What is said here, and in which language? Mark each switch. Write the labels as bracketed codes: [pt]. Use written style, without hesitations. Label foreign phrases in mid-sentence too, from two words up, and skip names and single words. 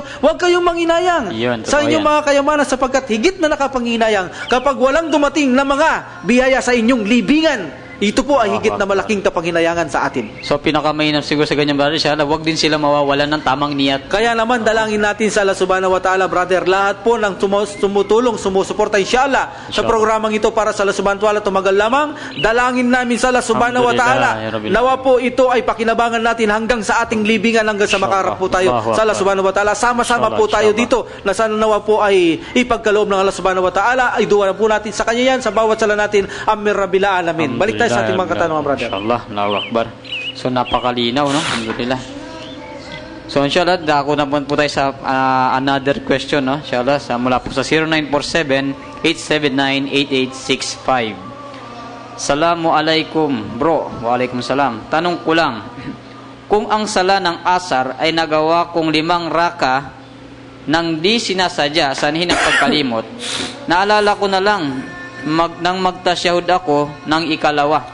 [tl] Huwag kayong manginayang sa inyong mga kayamanan sapagkat higit na nakapanginayang kapag walang dumating na mga biyaya sa inyong libingan. Ito po ay higit na malaking kapanginayangan sa atin. So pinakamainam siguro sa ganyan, brother, siya, wag din sila mawawalan ng tamang niyat. Kaya naman dalangin natin sa Allah [ar] سبحانه وتعالى, [tl] brother, lahat po ng tumutulong, sumusuporta inshallah sa programang ito para sa Allah [ar] سبحانه وتعالى [tl] tumagal lamang. Dalangin namin sa Allah [ar] سبحانه وتعالى, [tl] nawa po ito ay pakinabangan natin hanggang sa ating libingan, hanggang sa makarap po tayo sa Allah [ar] سبحانه وتعالى. [tl] Sama-sama po tayo dito na sana nawa po ay ipagkaloob ng Allah [ar] سبحانه وتعالى. [tl] Ay duwa po natin sa kanya yan, sa bawat sala natin. [ar] آمين رب العالمين. [tl] Balik tayo sa ating mga katanungan, brother. [ar] إن شاء الله، الله أكبر. [tl] So napakalinaw, no? Alhamdulillah. So inshallah, dako na po tayo sa [en] another question, [tl] no? Inshallah, mula po sa 0947-879-8865. [ar] السلام عليكم، bro. وعليكم السلام. [tl] Tanong ko lang, kung ang sala ng asar ay nagawa kong 5 raka nang di sinasadya, sanhin ang pagkalimot, naalala ko na lang nang magtasyahud ako ng ikalawa.